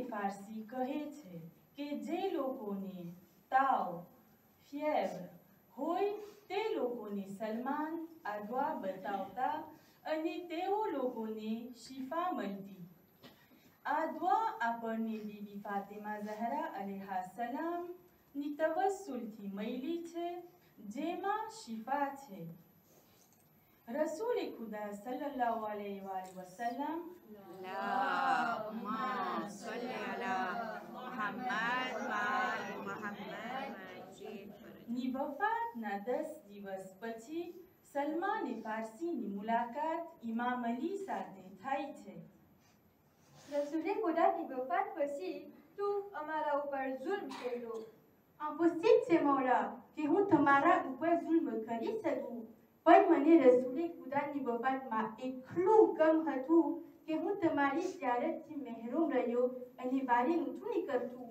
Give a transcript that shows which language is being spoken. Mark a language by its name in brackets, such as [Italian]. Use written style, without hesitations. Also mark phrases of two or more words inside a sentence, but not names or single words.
[Gujarati] ફારસી કહે છે કે જે લોકોને તાવ ફિયર હોય તે લોકોને સલમાન આ દુઆ બતાવતા અને તેઓ લોકોને શિફા મળતી આ દુઆ આપણને બીબી ફાતિમા ઝહરા અલૈહા સલામની તવસ્સુલથી મળી છે જેમાં શિફા છે રસૂલ ખુદા [Arabic] صلى الله عليه وسلم اللهم صل على محمد وآل محمد [Gujarati] ની વફાતના 10 દિવસ પછી સલમાને ફારસીની મુલાકાત ઇમામ અલી સાથે થાય છે રસૂલે ખુદાની વફાત પછી તું અમારા ઉપર જુલ્મ કર્યો impossible છે મૌલા કે હું તમારા ઉપર જુલ્મ કરી શકું પણ મને રસૂલે ખુદાની વફાતમાં એટલું ગમ હતું કે હું તમારી ઝિયારતથી મહેરૂમ રહ્યો અને બારી નહોતું નીકળતું